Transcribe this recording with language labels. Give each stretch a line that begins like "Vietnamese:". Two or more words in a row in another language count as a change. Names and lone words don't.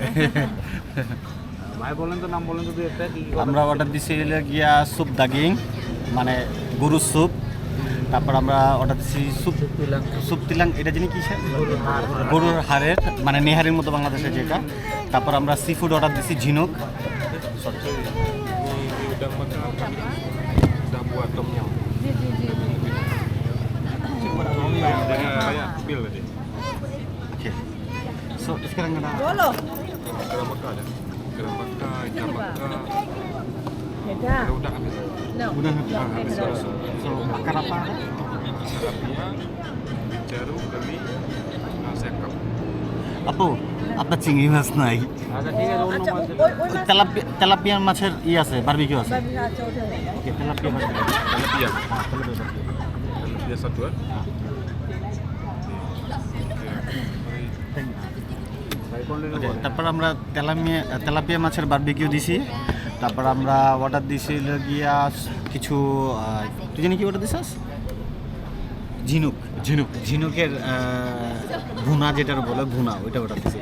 Bangla: ভাই বলেন তো, নাম বলেন তো দুই একটা, কি কি আমরা অর্ডার দিছি গিয়া
Malay: sup daging,
Bangla: মানে গরুর স্যুপ। তারপর আমরা অর্ডার দিচ্ছি
Malay: sup tilang,
Bangla: এটা জানি কি গরুর হাড়ের, মানে নেহারির মতো বাংলাদেশে যেটা। তারপর আমরা
English: sea food
Bangla: অর্ডার দিচ্ছি ঝিনুক।
Malay: Oke. So, sekarang ada
Bangla: বলো
Malay: Kerang bakar ada. Kerang bakar, ikan bakar.
Bangla: এটা
Malay: Ada udang habis. no udah habis. So, bakar apa? Tilapia, ceru, keli, sekap. Apa? Apa
Bangla: চিংড়ি মাছ নাই? আচ্ছা ঠিক আছে, অন্য আচ্ছা মাছ ওই মাছ তেলাপিয়া মাছের আছে, বারবিকিউ আছে। আচ্ছা ওটা ওকে, তেলাপিয়া মাছ।
Malay: Tilapia.
Bangla: তেলাপিয়া।
Malay: Tilapia satu kan?
Bangla: ভাই কন্টিনিউ ওকে, করেন। তারপর আমরা তেলাপিয়া মাছের বারবিকিউ দিছি। তারপর আমরা অর্ডার দিছি গিয়া কিছু তুই জানি কি অর্ডার দিছিস? ঝিনুকের ভুনা, যেটার বলে ভুনা, ওইটা অর্ডার দিছি।